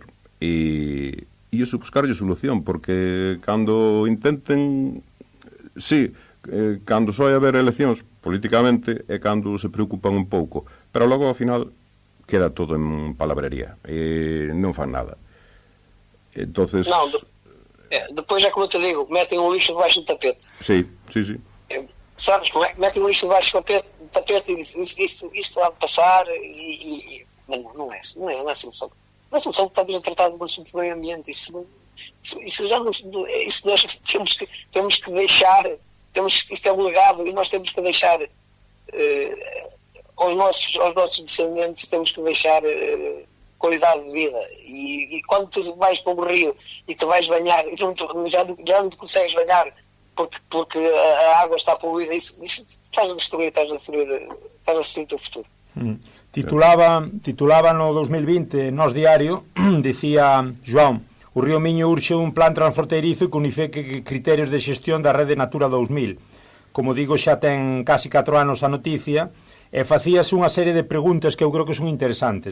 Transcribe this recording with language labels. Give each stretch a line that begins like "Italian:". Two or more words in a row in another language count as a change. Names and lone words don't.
Galician: E iso buscarlle solución, porque cando intenten, cando só hai haber eleccións politicamente é cando se preocupan un pouco, pero logo ao final queda todo en palabrería e non fan nada. Entonces...
Portuguese: Não, depois é como eu te digo, metem o lixo debaixo do tapete.
Galician: Sí.
Portuguese: Sabes como é? Metem o lixo debaixo do tapete e dizem isto há de passar não é solução. Não é solução, estamos a tratar de um assunto do meio ambiente. Isso nós temos que deixar, isto é um legado e nós temos que deixar aos nossos descendentes, temos que deixar qualidade de vida, e quando tu vais para o rio e tu vais banhar e já não te consegues banhar porque a água está poluída, isso estás a destruir o teu futuro.
Galician: Titulaba no 2020 Nós Diario, dicía João, o río Miño urxe un plan transfronteirizo que unifique criterios de xestión da rede Natura 2000. Como digo, xa ten casi 4 anos a noticia, e facíase unha serie de preguntas que eu creo que son interesantes.